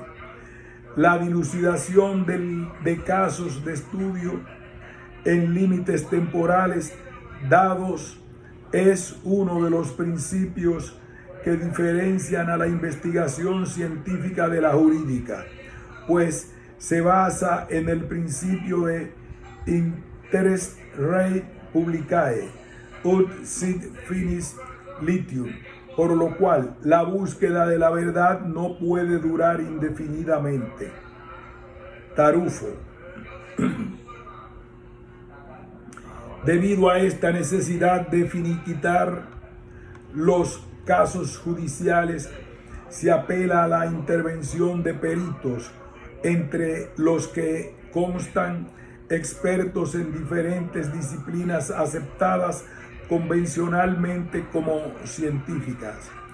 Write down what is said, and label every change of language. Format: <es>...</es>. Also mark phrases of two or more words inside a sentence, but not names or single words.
<es>La dilucidación de casos de estudio en límites temporales dados es uno de los principios que diferencian a la investigación científica de la jurídica, pues se basa en el principio de</es> <la>interest rei publicae ut sit finis litium,</la> <es>por lo cual la búsqueda de la verdad no puede durar indefinidamente. Tarufo. Debido a esta necesidad de finiquitar los casos judiciales, se apela a la intervención de peritos, entre los que constan expertos en diferentes disciplinas aceptadas convencionalmente como científicas.</es>